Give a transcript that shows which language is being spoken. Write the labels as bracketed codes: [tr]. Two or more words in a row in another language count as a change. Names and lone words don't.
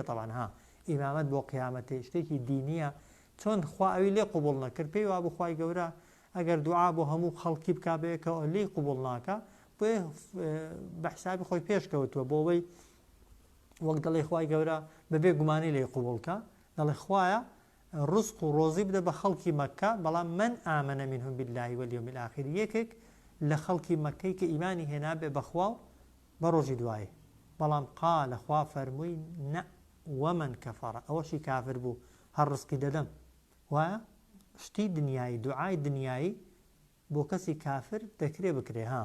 [ckb] تەوان ئیمامەت بۆ قیامەتی شتێکی دینیە چۆن خوا ئەوی لێ قبوڵ نەکرد پێی وا بوو خوای گەورە ئەگەر دوعا بۆ هەموو خەڵکی بکا بەیەکەوە لێی قبوڵ ناکە بۆیە بە حسابی خۆی پێش کەوتووە بۆ ئەوەی وەک دەڵێ خوای گەورە بەبێ گومانی لێی قبوڵکە دەڵێ خوایە ڕزق و ڕۆزی بدە بە خەڵکی مەکە بەڵام من [ar] ئامەنە منهم بالله واليوم الآخر [ckb] یەکێک لە خەڵکی مەکەی کە ئیمانی هێنا بێ بەخوا و بە ڕۆژی دوایێ بەڵام قالە خوا فەرمووی نە [ar] وەمن کەفەڕە [ckb] ئەوەشی کافر بوو هەر ڕزقی دەدەم وایە شتی دنیایی دوعای دنیایی بۆ کەسی کافر دەکرێ بکرێ ها